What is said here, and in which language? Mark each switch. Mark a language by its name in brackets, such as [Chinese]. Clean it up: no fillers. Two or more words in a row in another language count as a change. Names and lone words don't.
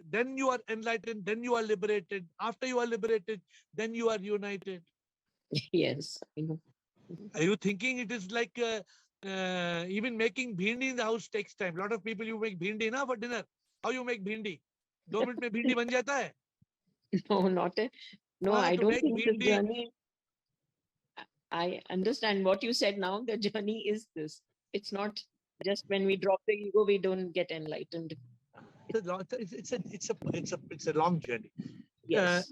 [English] Then you are enlightened, then you are liberated. After you are liberated, then you are united. Yes. Are you thinking it is like even making bhindi in the house takes time? A lot of people, you make bhindi na for dinner. How you make bhindi? [Hindi] 2 minutes में भिंडी बन जाता है? [English] No, not a. No, I don't think the journey. I understand what you said now. The journey is this. It's not just when we drop the ego, we don't get enlightened. It's a long journey. Yes.